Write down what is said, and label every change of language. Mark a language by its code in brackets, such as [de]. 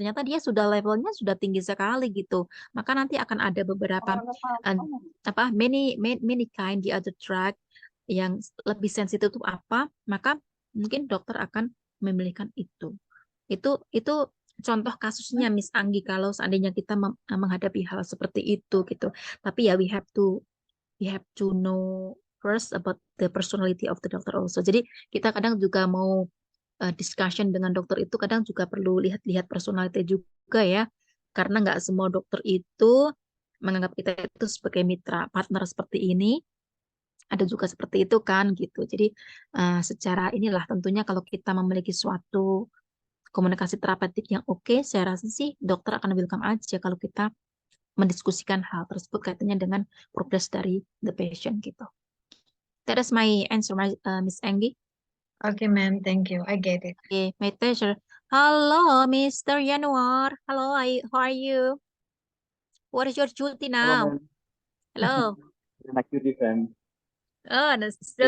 [id] Ternyata dia sudah levelnya sudah tinggi sekali gitu. Maka nanti akan ada beberapa many kind the other drug yang lebih sensitif itu apa, maka mungkin dokter akan memilihkan itu. Itu contoh kasusnya Miss Anggi kalau seandainya kita menghadapi hal seperti itu gitu. Tapi ya [en] we have to know first about the personality of the doctor also. [id] Jadi kita kadang juga mau discussion dengan dokter itu kadang juga perlu lihat-lihat personality juga ya. Karena nggak semua dokter itu menganggap kita itu sebagai mitra partner seperti ini. Ada juga seperti itu kan gitu. Jadi secara inilah tentunya kalau kita memiliki suatu komunikasi terapeutik yang oke, saya rasa sih dokter akan welcome aja kalau kita mendiskusikan hal tersebut kaitannya dengan progress dari the patient gitu. [en] That is my answer, Miss Anggi. Okay, ma'am. Thank you. I get it. Okay, my pleasure. Hello, Mr. Januar. Hello, how are you? What is your duty Hello, now? man. Hello. Night duty, friend. Oh, that's still